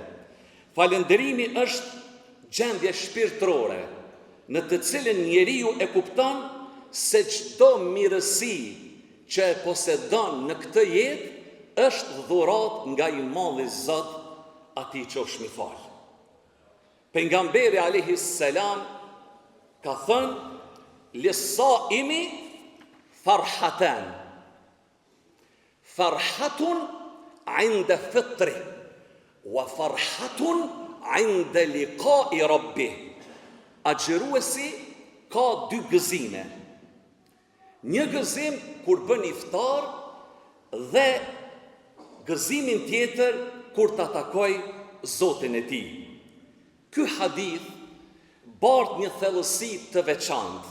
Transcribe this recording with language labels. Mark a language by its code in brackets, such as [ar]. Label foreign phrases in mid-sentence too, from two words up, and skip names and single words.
[sq] Falënderimi është gjendje shpirtërore në të cilën njeriu e kupton se çdo mirësi që e posedon në këtë jetë është dhurat nga i madhi Zot, atij qofsh mi fal. Pejgamberi [ar] عليه السلام [sq] ka thënë: [ar] "للصائم فرحتان. فرحة عند فطره وفرحة عند لقاء ربه." [sq] Agjëruesi ka 2 gëzime. Një gëzim kur bën iftar dhe gëzimin tjetër kur ta takoj Zotin e tij. Ky hadith bart një thellësi të veçantë.